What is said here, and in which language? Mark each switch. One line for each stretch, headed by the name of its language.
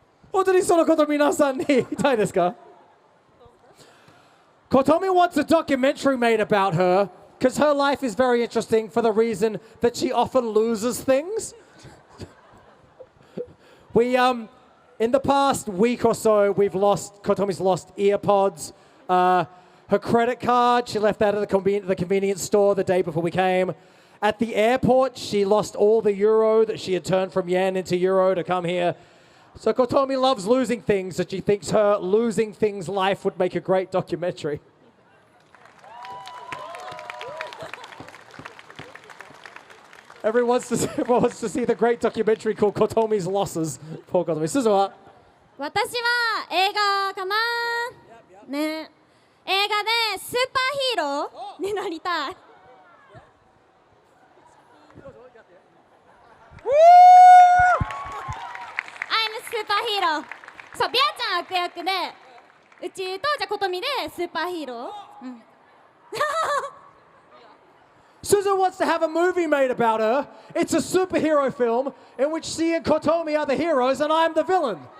Japanese: 本当にそのこと皆さんに言いたいですか？
English: Kotomi wants a documentary made about her because her life is very interesting for the reason that she often loses things. We in the past week or so, Kotomi's lost earpods, her credit card. She left that at the convenience store the day before we came. At the airport, she lost all the euro that she had turned from yen into euro to come here. So Kotomi loves losing things, that she thinks her losing things life would make a great documentary. Everyone wants to see the great documentary called Kotomi's Losses. Poor Kotomi. Suzu
Japanese: wa? 私は映画かな、ね、映画でスーパーヒーローになりたい。
English: I'm a スーパーヒーロー。
Japanese: そう、ビアちゃん悪役で、うちとじゃことみでスーパーヒーロー。うん。
English: Suzu wants to have a movie made about her. It's a superhero film in which she and Kotomi are the heroes and I'm the villain.